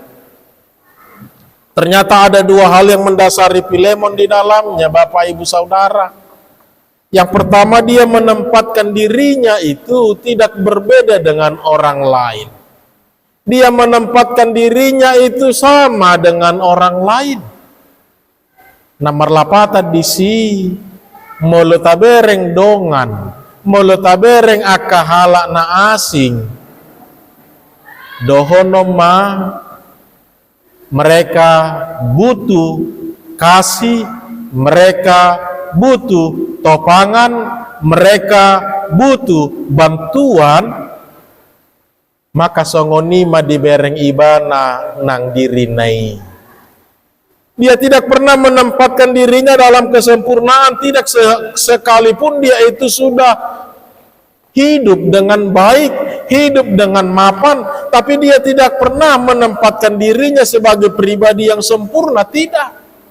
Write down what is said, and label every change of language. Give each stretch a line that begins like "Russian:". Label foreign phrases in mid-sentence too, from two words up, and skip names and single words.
Indonesian: Ternyata ada dua hal yang mendasari Filemon di dalamnya, Bapak Ibu Saudara. Yang pertama, dia menempatkan dirinya itu tidak berbeda dengan orang lain. Dia menempatkan dirinya itu sama dengan orang lain.
Batak Toba: Namar lapata disi molo tabereng dongan, molo tabereng akahala na asing. Dohono ma
Indonesian: mereka butuh kasih, mereka butuh topangan, mereka butuh bantuan,
Batak Toba: maka songonima dibereng ibana nang dirinai.
Indonesian: Dia tidak pernah menempatkan dirinya dalam kesempurnaan, tidak sekalipun dia itu sudah hidup dengan baik, hidup dengan mapan, tapi dia tidak pernah menempatkan dirinya sebagai pribadi yang sempurna, tidak.